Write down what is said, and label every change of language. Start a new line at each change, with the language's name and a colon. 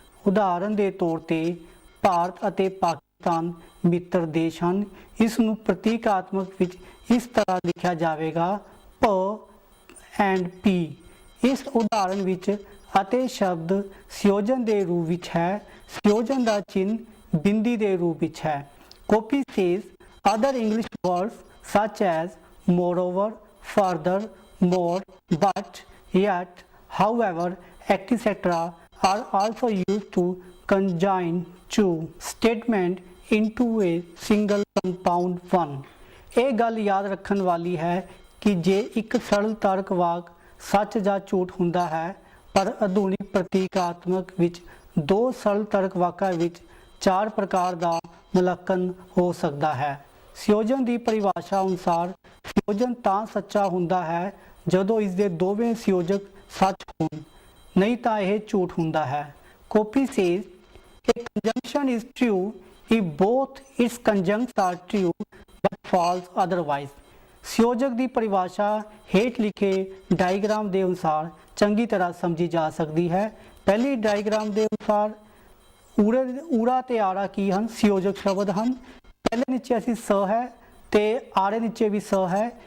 Punjabi: ਉਦਾਹਰਨ ਦੇ ਤੌਰ ਤੇ ਭਾਰਤ ਅਤੇ ਪਾਕਿਸਤਾਨ ਮਿੱਤਰ ਦੇਸ਼ ਹਨ। ਇਸ ਨੂੰ ਪ੍ਰਤੀਕਾਤਮਕ ਵਿੱਚ ਇਸ ਤਰ੍ਹਾਂ ਲਿਖਿਆ ਜਾਵੇਗਾ ਪ ਐਂਡ ਪੀ। ਇਸ ਉਦਾਹਰਨ ਵਿੱਚ ਅਤੇ ਸ਼ਬਦ ਸੰਯੋਜਨ ਦੇ ਰੂਪ ਵਿੱਚ ਹੈ। ਸੰਯੋਜਨ ਦਾ ਚਿੰਨ੍ਹ ਬਿੰਦੀ ਦੇ ਰੂਪ ਵਿੱਚ ਹੈ।
English: Copy says other English words such as moreover, further, more, but, yet, however, etc. are also used to conjoin two statement into a single compound one।
Punjabi: ਇਹ ਗੱਲ ਯਾਦ ਰੱਖਣ ਵਾਲੀ ਹੈ ਕਿ ਜੇ ਇੱਕ ਸਰਲ ਤਰਕ ਵਾਕ ਸੱਚ ਜਾਂ ਝੂਠ ਹੁੰਦਾ ਹੈ, ਪਰ ਆਧੁਨਿਕ ਪ੍ਰਤੀਕਾਤਮਕ ਵਿੱਚ ਦੋ ਸਰਲ ਤਰਕ ਵਾਕਾਂ ਵਿੱਚ ਚਾਰ ਪ੍ਰਕਾਰ ਦਾ ਮੁਲਾਂਕਣ ਹੋ ਸਕਦਾ ਹੈ। ਸੰਯੋਜਨ ਦੀ ਪਰਿਭਾਸ਼ਾ ਅਨੁਸਾਰ ਸੰਯੋਜਨ ਤਾਂ ਸੱਚਾ ਹੁੰਦਾ ਹੈ ਜਦੋਂ ਇਸ ਦੇ ਦੋਵੇਂ ਸੰਯੋਜਕ ਸੱਚ ਹੋਣ, ਨਹੀਂ ਤਾਂ ਇਹ ਝੂਠ ਹੁੰਦਾ ਹੈ।
English: Copy says a conjunction is true if both its conjuncts are true but false otherwise।
Punjabi: ਸੰਯੋਜਕ ਦੀ ਪਰਿਭਾਸ਼ਾ ਹੇਠ ਲਿਖੇ ਡਾਇਗਰਾਮ ਦੇ ਅਨੁਸਾਰ ਚੰਗੀ ਤਰ੍ਹਾਂ ਸਮਝੀ ਜਾ ਸਕਦੀ ਹੈ। ਪਹਿਲੀ ਡਾਇਗਰਾਮ ਦੇ ਅਨੁਸਾਰ ਊੜਾ ਤੇ ਆੜਾ ਕੀ ਹਨ? ਸੰਯੋਜਕ ਸ਼ਬਦ ਹਨ। ਪਹਿਲੇ ਨੀਚੇ ਅਸੀਂ ਸ ਹੈ ਤੇ ਆੜੇ ਨੀਚੇ ਵੀ ਸ ਹੈ।